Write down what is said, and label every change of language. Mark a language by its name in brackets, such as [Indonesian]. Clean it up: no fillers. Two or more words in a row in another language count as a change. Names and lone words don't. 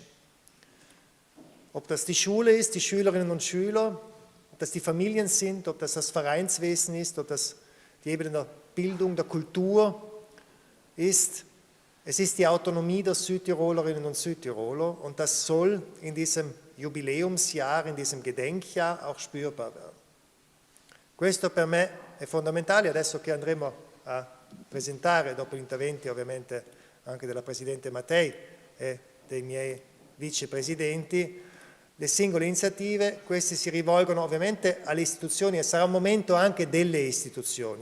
[German] Ob das die Schule ist, die Schülerinnen und Schüler, ob das die Familien sind, ob das das Vereinswesen ist, ob das die Ebene der Bildung, der Kultur ist. Es ist die Autonomie der Südtirolerinnen und Südtiroler und das soll in diesem Jubiläumsjahr, in diesem Gedenkjahr auch spürbar werden. [Italian] Questo per me è fondamentale, adesso che andremo a presentare, dopo gli interventi ovviamente anche della Presidente Mattei e dei miei vicepresidenti, le singole iniziative, queste si rivolgono ovviamente alle istituzioni e sarà un momento anche delle istituzioni.